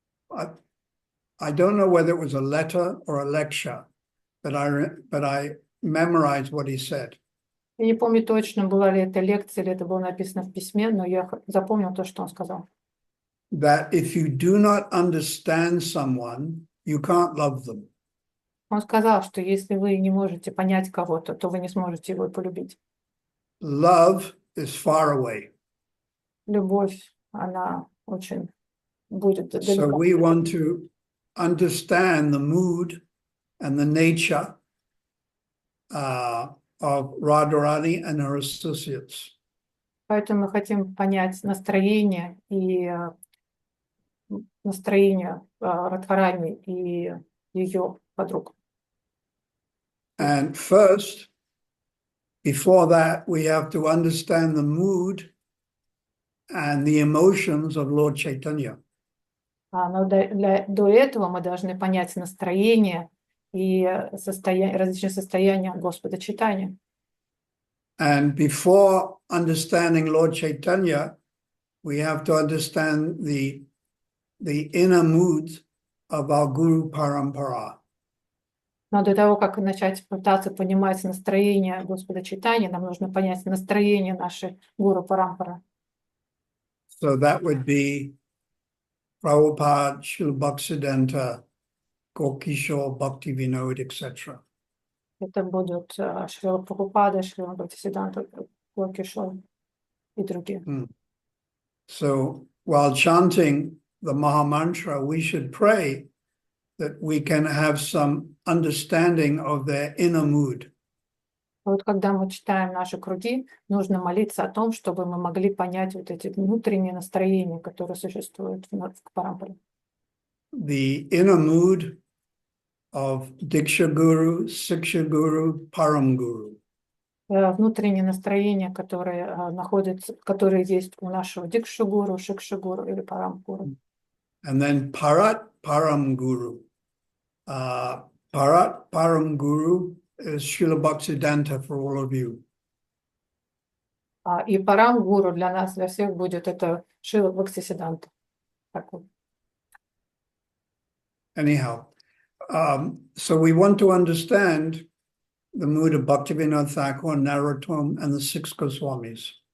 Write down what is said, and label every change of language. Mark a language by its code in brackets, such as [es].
[en] I don't know whether it was a letter or a lecture, but I memorized what he said. [ru] я не помню точно, была ли это лекция, или это было написано в письме, но я запомнил то, что он сказал. [en] That if you do not understand someone, you can't love them. [ru] Он сказал, что если вы не можете понять кого-то, то вы не сможете его полюбить. [en] Love is far away. [ru] Любовь, она очень будет [en] So [ru] далеко. [en] we want to understand the mood and the nature of Radharani and her associates. [ru] Поэтому мы хотим понять настроение и настроение Радхарани и ее подруг. [en] And first, before that, we have to understand the mood and the emotions of Lord Chaitanya. [ru] Но до этого мы должны понять настроение и различные состояния Господа Чайтаньи. [en] And before understanding Lord Chaitanya, we have to understand the inner moods of our Guru Parampara. [ru] Но до того, как начать пытаться понимать настроение Господа Чайтаньи, нам нужно понять настроение нашей Гуру Парампара. [en] So that would be Prabhupada, Srila Bhaktisiddhanta, Gokishore, Bhakti Vinod, etc. [ru] Это будут Шрила Прабхупада, Шрила Бхактисиддханта, Гокишор и другие. [en] So while chanting the Maha Mantra, we should pray that we can have some understanding of their inner mood. [ru] Вот когда мы читаем наши круги, нужно молиться о том, чтобы мы могли понять вот эти внутренние настроения, которые существуют в Парампаре. [en] The inner mood of Diksha Guru, Siksha Guru, Param Guru. [ru] внутреннее настроение, которое есть у нашего Дикшагуру, Шикшагуру или Парамгуру. [en] And then Parat Param Guru. Parat Param Guru is Srila Bhaktisiddhanta for all of you. [ru] И Парамгуру для нас, для всех будет это Шрила Бхактисиддханта. [en] Anyhow, so we want to understand the mood of Bhaktivinoda Thakur, Narottam, and the six Goswamis.